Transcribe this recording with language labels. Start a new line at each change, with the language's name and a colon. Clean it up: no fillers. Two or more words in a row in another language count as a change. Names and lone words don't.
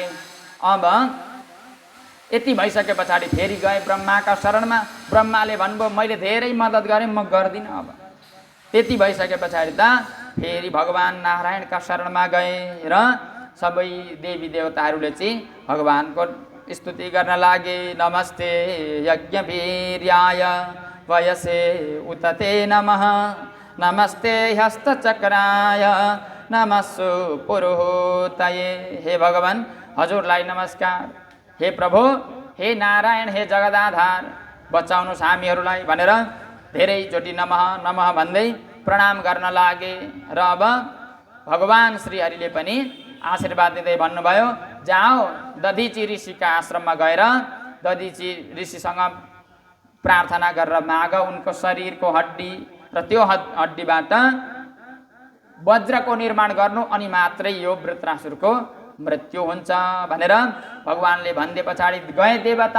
Nepali: अब यति भइसके पछाडि फेरि गए ब्रह्माका शरणमा। ब्रह्माले भन्नुभयो मैले धेरै मद्दत गरेँ, म गर्दिनँ। अब त्यति भइसके पछाडि त फेरि भगवान नारायणका शरणमा गए र सबै देवी देवताहरूले चाहिँ भगवानको स्तुति गर्न लागे।
Sanskrit: नमस्ते यज्ञवीर्याय वयसे उतते नमः, नमस्ते हस्तचक्राय नमस्सु पुरोहितये।
Nepali: हे भगवान, हजुरलाई नमस्कार। हे प्रभु, हे नारायण, हे जगदाधार, बचाउनुहोस् हामीहरूलाई भनेर धेरैचोटि
Sanskrit: नमः नमः
Nepali: भन्दै प्रणाम गर्न लागे। र अब भगवान श्रीहरिले पनि आशीर्वाद दिँदै भन्नुभयो, जाओ दधिची ऋषिका आश्रममा गएर दधिची ऋषिसँग प्रार्थना गरेर माग उनको शरीरको हड्डी र त्यो हड्डीबाट वज्रको निर्माण गर्नु, अनि मात्रै यो वृत्रासुरको मृत्यु हुन्छ भनेर भगवानले भनिदिए पछाडि गए देवता।